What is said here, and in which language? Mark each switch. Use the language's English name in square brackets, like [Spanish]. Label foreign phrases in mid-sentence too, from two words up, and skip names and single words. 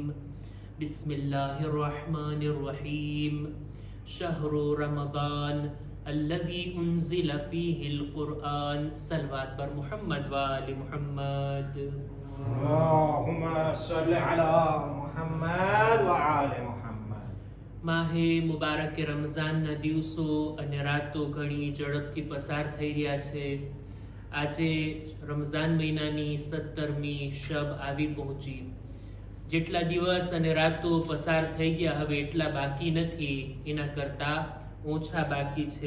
[Arabic] بسم الله الرحمن الرحيم. شهر رمضان الذي أنزل فيه القرآن. [Urdu] صلوات پر [Arabic] محمد وآل محمد. اللهم صل على محمد وآل محمد. [Gujarati] માહે મુબારક રમઝાનના દિવસો અને રાતો ઘણી ઝડપથી પસાર થઈ રહ્યા છે. આજે રમઝાન મહિનાની 17મી શબ આવી પહોંચી. જેટલા દિવસ અને રાતો પસાર થઈ ગયા હવે એટલા બાકી નથી, એના કરતાં ઓછા બાકી છે.